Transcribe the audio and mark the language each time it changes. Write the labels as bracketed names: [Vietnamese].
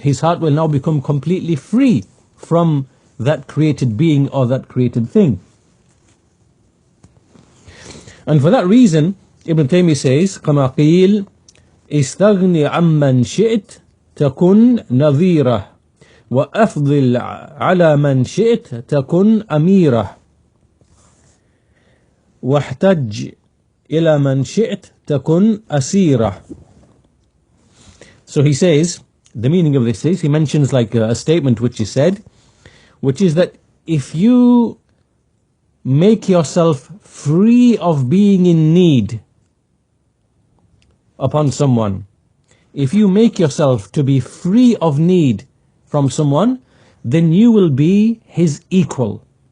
[English] His heart will now become completely free from that created being or that created thing. And for that reason, Ibn Taymiyyah says, [Arabic] كما قيل استغني عمن شئت تكن نظيره وأفضل على من شئت تكن أميره واحتج إلى من شئت تكن أسيره. [English] So he says, the meaning of this is, he mentions like a statement which he said, which is that if you make yourself free of being in need upon someone, if you make yourself to be free of need from someone, then you will be his equal.